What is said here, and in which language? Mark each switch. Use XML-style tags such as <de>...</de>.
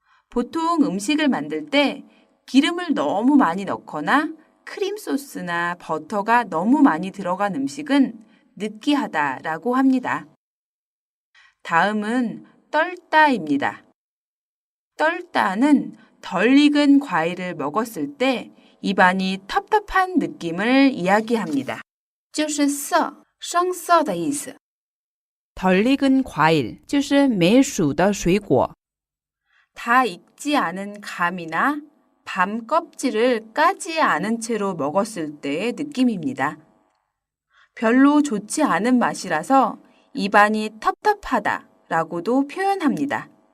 <ko>보통 음식을 만들 때 기름을 너무 많이 넣거나 크림 소스나 버터가 너무 많이 들어간 음식은 느끼하다라고 합니다. 다음은 떨다입니다. 떨다는 덜 익은 과일을 먹었을 때 입안이 텁텁한 느낌을 이야기합니다.</ko> <zh>就是涩,生涩的意思.</zh> <ko>덜 익은 과일</ko> <zh>就是没熟的水果.</zh> <ko>다 익지 않은 감이나 밤 껍질을 까지 않은 채로 먹었을 때의 느낌입니다. 별로 좋지 않은 맛이라서 입안이 텁텁하다라고도 표현합니다.</ko>